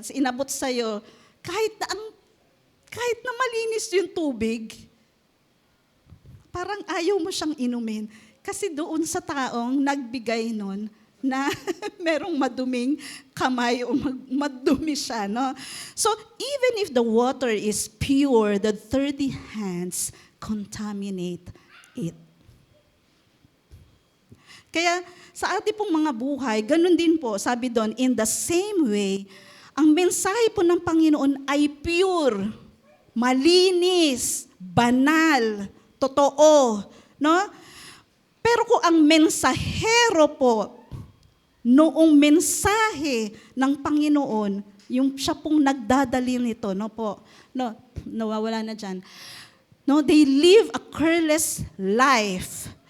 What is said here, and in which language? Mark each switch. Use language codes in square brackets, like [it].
[tl] So, inabot sa'yo, kahit na malinis yung tubig, parang ayaw mo siyang inumin. Kasi doon sa taong nagbigay nun, na merong maduming kamay o madumi siya. No? [en] So, even if the water is pure, the dirty hands contaminate it. [tl] Kaya sa ating pong mga buhay, ganun din po, sabi doon, [en] in the same way, [tl] ang mensahe po ng Panginoon ay pure, malinis, banal, totoo. No? Pero kung ang mensahero po, noong mensahe ng Panginoon, yung siya pong nagdadali nito, no po, no, nawawala na dyan. [en] No, they live a careless life.